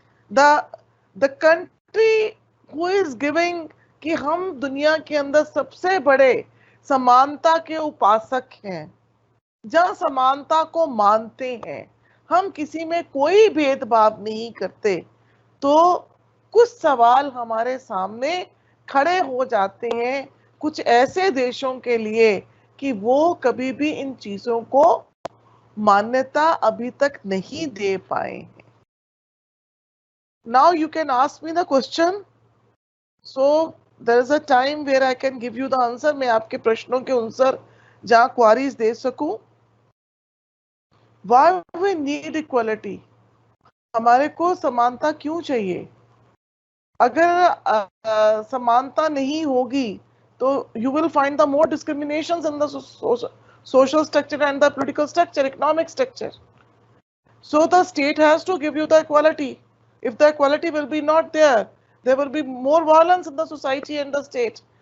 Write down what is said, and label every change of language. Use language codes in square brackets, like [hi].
[en] the country who is giving, [hi] कि हम दुनिया के अंदर सबसे बड़े समानता के उपासक हैं, जहां समानता को मानते हैं, हम किसी में कोई भेदभाव नहीं करते, तो कुछ सवाल हमारे सामने खड़े हो जाते हैं कुछ ऐसे देशों के लिए कि वो कभी भी इन चीजों को मान्यता अभी तक नहीं दे पाए हैं। [en] Now you can ask me the question. So there is a time where I can give you the answer. [hi] मैं आपके प्रश्नों के आंसर जहां क्वारीज दे सकूं. [en] Why we need equality? [hi] हमारे को समानता क्यों चाहिए? अगर समानता नहीं होगी तो [en] you will find the more discriminations in the social structure and the political structure, economic structure. So the state has to give you the equality. If the equality will be not there, there will be more violence in the society and the state.